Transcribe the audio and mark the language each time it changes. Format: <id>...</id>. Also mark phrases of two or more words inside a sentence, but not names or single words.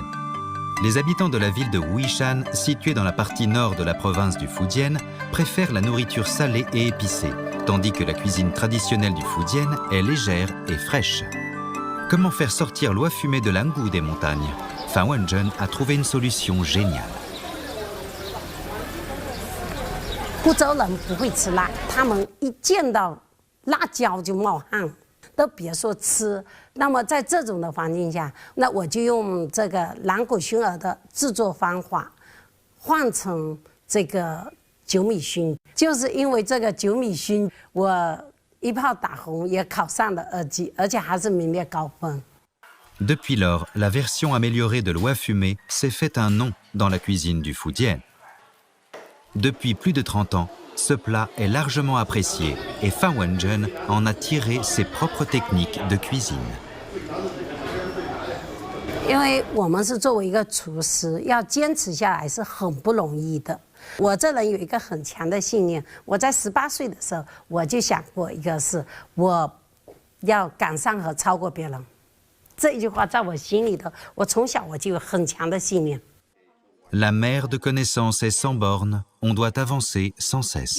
<fr>Les habitants de la ville de Wuishan, située dans la partie nord de la province du Fujian, préfèrent la nourriture salée et épicée, tandis que la cuisine traditionnelle du Fujian est légère et fraîche. Comment faire sortir l'oie fumée de Langu des montagnes? Fa Wenzhen a trouvé une solution géniale.</fr> <zh>福州人不会吃辣，他们一见到辣椒就冒汗。都别说吃，那么在这种的环境下，那我就用这个蓝骨熏鹅的制作方法，换成这个酒米熏。就是因为这个酒米熏，我一炮打红，也考上了2级，而且还是名列高分。</zh> <fr>Depuis lors, la version améliorée de l'oie fumée s'est fait un nom dans la cuisine du Fujian. Depuis plus de 30 ans, ce plat est largement apprécié et Fa Wenzhen en a tiré ses propres techniques de cuisine.</fr> <zh>因为我们是作为一个厨师，要坚持下来是很不容易的。我这人有一个很强的信念，我在18岁的时候我就想过一个是，我要赶上和超过别人。这一句话在我心里头，我从小我就有很强的信念。</zh> <fr>La mer de connaissances est sans bornes, on doit avancer sans cesse.</fr>